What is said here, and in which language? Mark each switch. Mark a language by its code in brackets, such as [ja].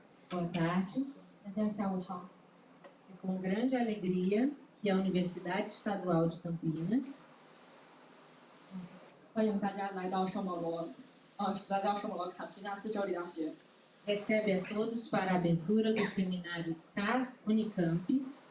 [pt] Boa tarde. [zh] 大家下午好， [pt] É com grande alegria que a Universidade Estadual de Campinas [zh] 欢迎大家来到圣保罗坎皮纳斯州立大学， [pt] recebe a todos para a abertura do Seminário Cass-Unicamp